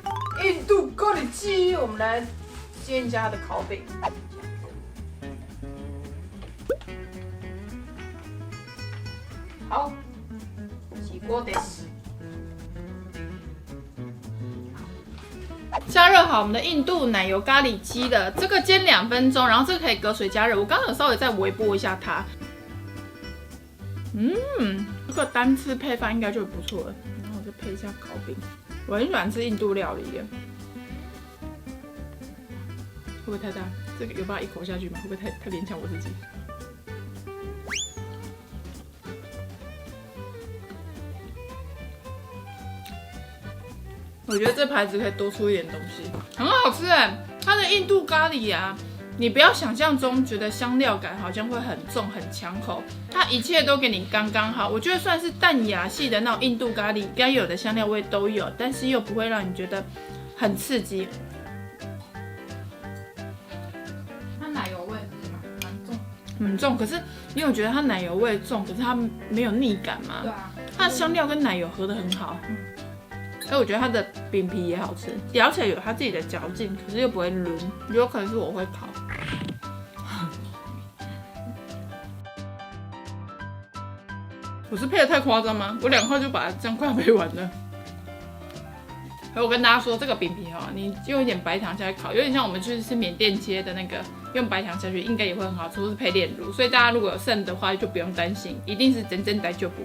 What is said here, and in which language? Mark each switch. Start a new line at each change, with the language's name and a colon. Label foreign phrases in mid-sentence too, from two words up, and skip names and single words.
Chinese: 印度咖喱雞，我們來煎一下它的烤餅。好，起鍋です。加热好我们的印度奶油咖喱雞的，這個煎2分鐘，然後這個可以隔水加熱。我剛剛有稍微再微波一下它，這個單吃配飯應該就不錯了。然後我就配一下烤餅，我很喜歡吃印度料理耶。會不會太大？這個有辦法一口下去嗎？會不會太勉強我自己？我覺得這牌子可以多出一點東西，很好吃哎！它的印度咖喱啊，你不要想象中覺得香料感好像會很重很搶口，它一切都給你剛剛好。我覺得算是淡雅系的那種印度咖喱，該有的香料味都有，但是又不會讓你覺得很刺激。它奶油味蠻重，很重。可是你有覺得它奶油味重，可是它沒有膩感嗎？對啊，它的香料跟奶油合得很好。所以我覺得它的餅皮也好吃，咬起來有它自己的嚼勁，可是又不會滷，有可能是我會烤。我是配得太誇張嗎？我2塊就把它這樣快配完了。而我跟大家說，這個餅皮哈，你用一點白糖下去烤，有點像我們去吃緬甸街的那個，用白糖下去應該也會很好吃，或是配煉乳。所以大家如果有剩的話，就不用擔心，一定是真正大丈夫。